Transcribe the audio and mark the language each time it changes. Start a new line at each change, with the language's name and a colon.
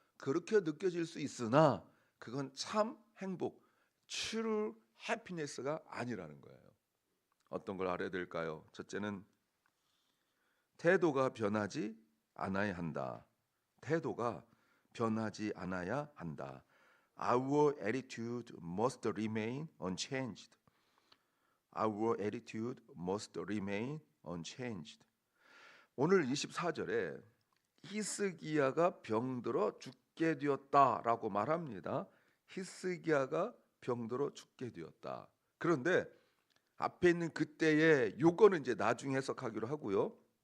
Korean: 그렇게 느껴질 수 있으나 그건 참 행복,
English: true happiness
Korean: 가 아니라는 거예요. 어떤 걸 알아야 될까요? 첫째는 태도가 변하지 않아야 한다. 태도가 변하지 않아야 한다.
English: Our attitude must remain unchanged. Our attitude must remain unchanged.
Korean: 오늘 24절에 히스기야가 병들어 죽게 되었다라고 말합니다. 히스기야가 병들어 죽게 되었다. 그런데 앞에 있는 그때의 요거는 이제 나중에 해석하기로 하고요.